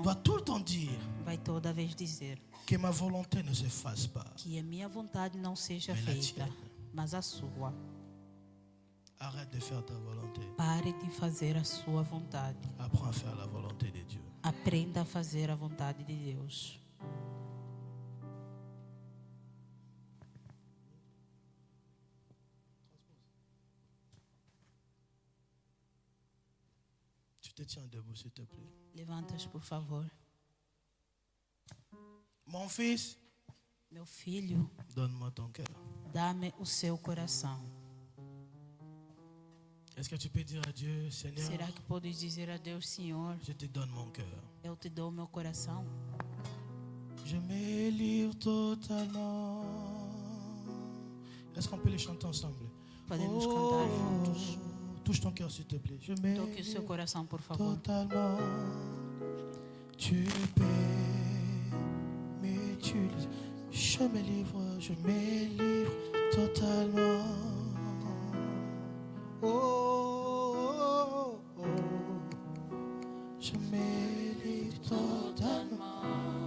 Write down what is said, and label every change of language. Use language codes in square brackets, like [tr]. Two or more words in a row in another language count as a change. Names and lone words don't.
[fr] doit tout le temps dire [pt] vai toda vez dizer [fr] que ma volonté ne se fasse pas. [pt] que a minha vontade não seja [fr] Mais la [pt] feita, [fr] tienne. [pt] mas a sua. [fr] Arrête de faire ta volonté. [pt] Pare de fazer a sua vontade. [fr] Apprends à faire la volonté de Dieu. [pt] Aprenda a fazer a vontade de Deus. [fr] Tu te tiens debout, s'il te plaît. [pt] Levanta-te, por favor. [fr] Mon fils, [pt] Meu filho, [fr] donne-moi ton cœur. [pt] dá-me o seu coração. [fr] Est-ce que tu peux dire à Dieu, Seigneur, [pt] Será que podes dizer a Deus, Senhor, [fr] je te donne mon cœur. [pt] eu te dou meu coração? [fr] Je me livre totalement. Est-ce qu'on peut les chanter ensemble? [pt] Podemos cantar juntos. [fr] Touche ton cœur, s'il te plaît. Je me [pt] Toque o seu [fr] livre [pt] coração, por favor. [fr] totalement. Tu peux m'utiliser. Je me livre totalement. Oh, oh, oh. Je me livre totalement.